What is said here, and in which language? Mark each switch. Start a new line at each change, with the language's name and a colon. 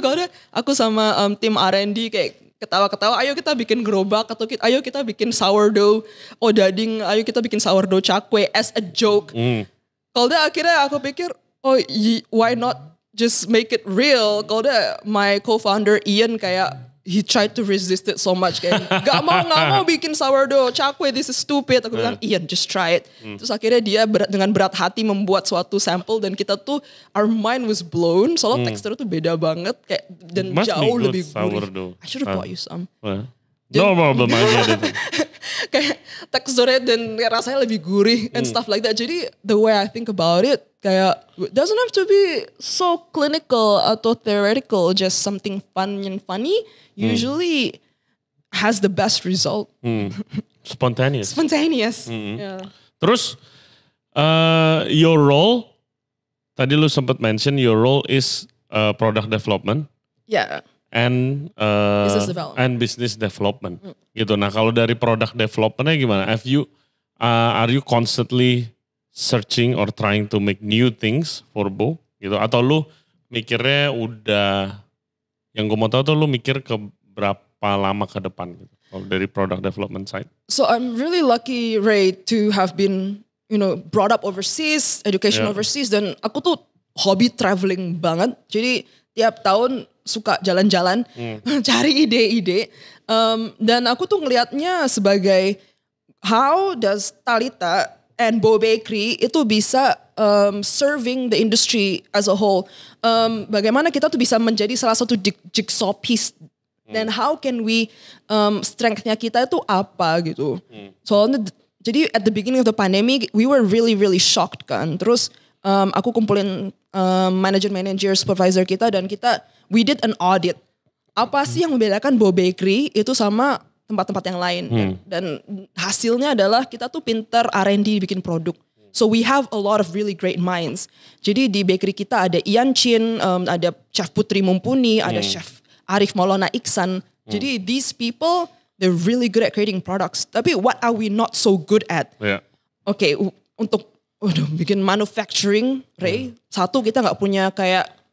Indonesian: Kalau aku sama tim R&D kayak ketawa-ketawa, ayo kita bikin gerobak, atau ayo kita bikin sourdough odading, ayo kita bikin sourdough cakwe
English: as a joke.
Indonesian: Kalau akhirnya aku pikir,
English: oh why not just make it real. Kalau my co-founder Ian kayak, he tried to resist it so much
Indonesian: kayak gak mau bikin sourdough cakwe,
English: this is stupid.
Indonesian: Aku bilang Ian
English: just try it.
Indonesian: Terus akhirnya dia dengan berat hati membuat suatu sampel dan kita tuh
English: our mind was blown
Indonesian: soalnya teksturnya tuh beda banget kayak dan
English: Must
Indonesian: jauh
English: be good
Indonesian: lebih
English: sourdough. gurih. I should have bought you some. No problem aja.
Indonesian: Kayak teksturnya dan rasanya lebih gurih
English: and stuff like that. Jadi the way I think about it kayak doesn't have to be so clinical atau theoretical, just something fun and funny usually has the best result. Spontaneous. Yeah. Terus your role,
Indonesian: tadi lu sempat
English: mention your role is product development. Yeah. And business development. Gitu.
Indonesian: Nah kalau dari product developmentnya gimana?
English: Are you constantly searching or trying to make new things for Bo?
Indonesian: Gitu. Atau lu mikirnya udah, yang gue mau tahu tuh lu mikir ke berapa lama ke depan gitu, kalau dari product development side?
English: So I'm really lucky, Ray, to have been, brought up overseas, education overseas,
Indonesian: dan aku tuh hobi traveling banget. Jadi tiap tahun suka jalan-jalan, cari ide-ide. Dan aku tuh ngelihatnya sebagai
English: how does Talita and Bo Bakery
Indonesian: itu bisa
English: serving the industry as a whole.
Indonesian: Bagaimana kita tuh bisa menjadi salah satu jigsaw piece. Dan
English: how can we,
Indonesian: strength-nya kita itu apa gitu. Soalnya jadi
English: at the beginning of the pandemic, we were really, really shocked kan.
Indonesian: Terus aku kumpulin manager, supervisor kita dan
English: we did an audit.
Indonesian: Apa sih yang membedakan Bo Bakery itu sama tempat-tempat yang lain. Dan hasilnya adalah kita tuh pinter R&D bikin produk.
English: So we have a lot of really great minds.
Indonesian: Jadi di bakery kita ada Ian Chin, ada Chef Putri Mumpuni, ada Chef Arif Maulana Iksan.
English: Jadi these people, they're really good at creating products. Tapi what are we not so good at?
Indonesian: Okay, untuk bikin manufacturing, Ray, satu kita nggak punya kayak